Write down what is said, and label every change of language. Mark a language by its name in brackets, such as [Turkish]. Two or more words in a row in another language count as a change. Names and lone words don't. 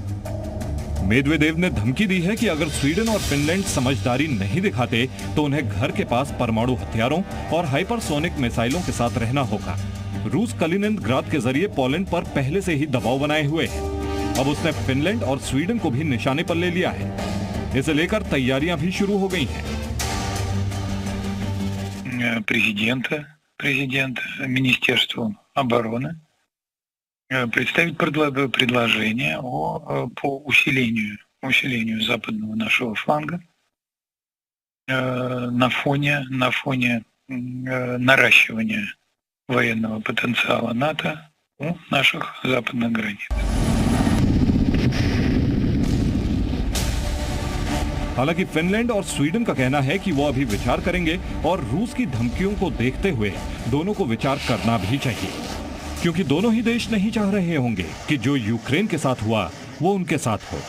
[Hindi] मेदवेदेव ने धमकी दी है कि अगर स्वीडन और फिनलैंड समझदारी नहीं दिखाते तो उन्हें घर के पास परमाणु हथियारों और हाइपरसोनिक मिसाइलों के साथ रहना होगा। रूस कलिनिंग्राद के जरिए पोलैंड पर पहले से ही दबाव बनाए हुए है। अब उसने फिनलैंड और स्वीडन को भी निशाने पर ले लिया है। इसे लेकर तैयारियां भी शुरू हो गई हैं। [Russian] президент Министерству обороны представить предложение по усилению западного нашего фланга на фоне наращивания военного потенциала НАТО у наших западных границ. [Hindi] हालांकि फिनलैंड और स्वीडन का कहना है कि वो अभी विचार करेंगे और रूस की धमकियों को देखते हुए दोनों को विचार करना भी चाहिए, क्योंकि दोनों ही देश नहीं चाह रहे होंगे कि जो यूक्रेन के साथ हुआ वो उनके साथ हो।